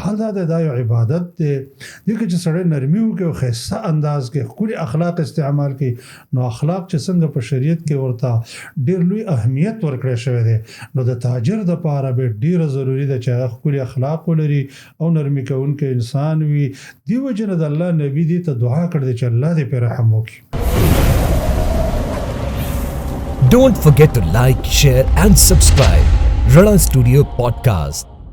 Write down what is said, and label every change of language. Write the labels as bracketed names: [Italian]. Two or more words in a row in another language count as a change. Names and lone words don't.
[Pashto] حال دا یو عبادت دی دغه چې سړی نرمي وکړي او خاصه انداز کې خوري اخلاق استعمال کړي نو اخلاق چې څنګه په شریعت کې ورته ډیر لوی اهمیت ورکړی شوی دی. نو د تاجر د پاره به ډیره ضروری ده چې هغه خوري اخلاق ولري او نرمي کوونکی انسان وي. دیو جن د الله نبی دې ته دعا کړی چې الله دې په رحم وکړي. [English] Don't forget to like, share and subscribe. Rana Studio Podcast.